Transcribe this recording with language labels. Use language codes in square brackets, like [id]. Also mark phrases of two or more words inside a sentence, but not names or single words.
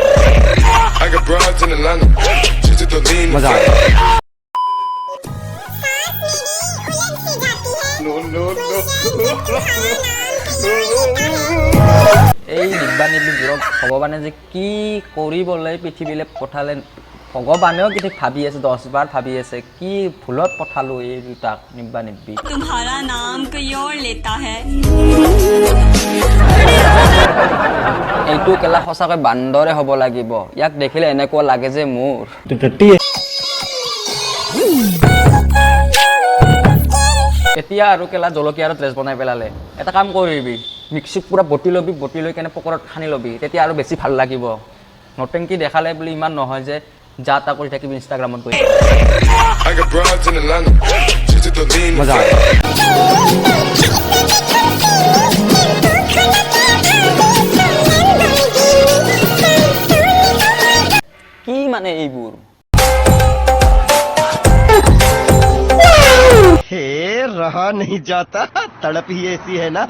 [as] এই নিব্বা নিব্বিবোৰক ভগৱানে যে কি কৰিবলৈ পৃথিৱীলৈ পঠালে, ভগৱানেও কি ভাবি আছে, 10 বাৰ ভাবি আছে কি ভুলত পঠালো এই দুটাক নিব্বা নিব্বি। [hi] तुम्हारा नाम कोई और लेता है। [as] এইটো কেলা সঁচাকৈ বান্দৰে হ'ব লাগিব। ইয়াক দেখিলে এনেকুৱা লাগে যে মোৰ [hi] तो टट्टी है। [as] এতিয়া আৰু কেলা জলকীয়া আৰু ড্ৰেছ বনাই পেলালে। এটা কাম কৰিবি, মিক্সিত পুৰা বটি ল'বি, বটি লৈ কেনে পকৰত সানি ল'বি, তেতিয়া আৰু বেছি ভাল লাগিব। নটেংকি দেখালে বুলি ইমান নহয় যে যা তা কৰি থাকিবি ইনষ্টাগ্ৰামত গৈ। কি মানে এইবোৰ? [hi] रहा नहीं जाता, तड़प ही ऐसी है ना।